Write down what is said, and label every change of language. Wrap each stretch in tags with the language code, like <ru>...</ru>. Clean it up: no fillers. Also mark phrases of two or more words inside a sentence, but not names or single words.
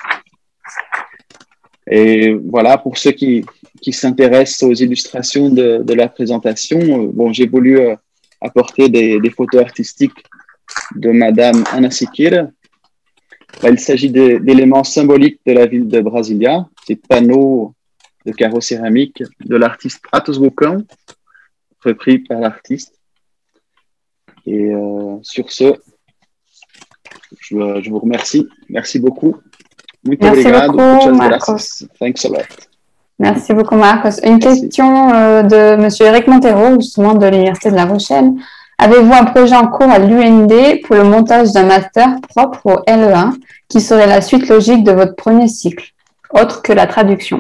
<fr>Et voilà, pour ceux qui s'intéressent aux illustrations de la présentation, bon, j'ai voulu apporter des photos artistiques de Madame Anna Sikir, Il s'agit d'éléments symboliques de la ville de Brasilia, ces panneaux de carreaux céramiques de l'artiste Atos Bocão, repris par l'artiste. Et sur ce, je vous remercie. Merci beaucoup.</fr> <pt>Muito obrigado.</pt> <es>Muchas gracias.</es> <en>Thanks a lot.</en> <fr>Merci beaucoup, Marcos. Une question de M. Eric Montero, justement de l'Université de La Rochelle. Avez-vous un projet en cours à l'UND pour le montage d'un master propre au LEA qui serait la suite logique de votre premier cycle, autre que la traduction?</fr>